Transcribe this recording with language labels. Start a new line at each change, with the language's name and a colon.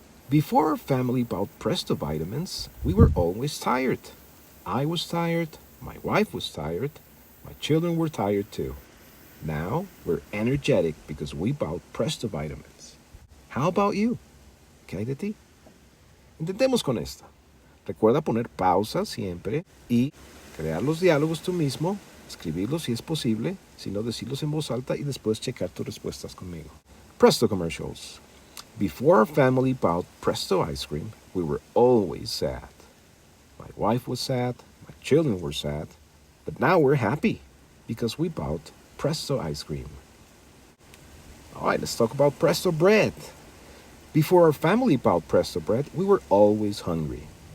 English: Before our family bought Presto vitamins, we were always tired. I was tired, my wife was tired, my children were tired too. Now we're energetic because we bought Presto vitamins. How about you?
Spanish: ¿Qué hay de ti? Intentemos con esta. Recuerda poner pausa siempre y crear los diálogos tú mismo, escribirlos si es posible, si no decirlos en voz alta y después checar tus respuestas conmigo.
English: Presto commercials. Before our family bought Presto ice cream, we were always sad. My wife was sad, my children were sad, but now we're happy because we bought Presto ice cream. All right, let's talk about Presto bread. Before our family bought Presto bread, we were always hungry.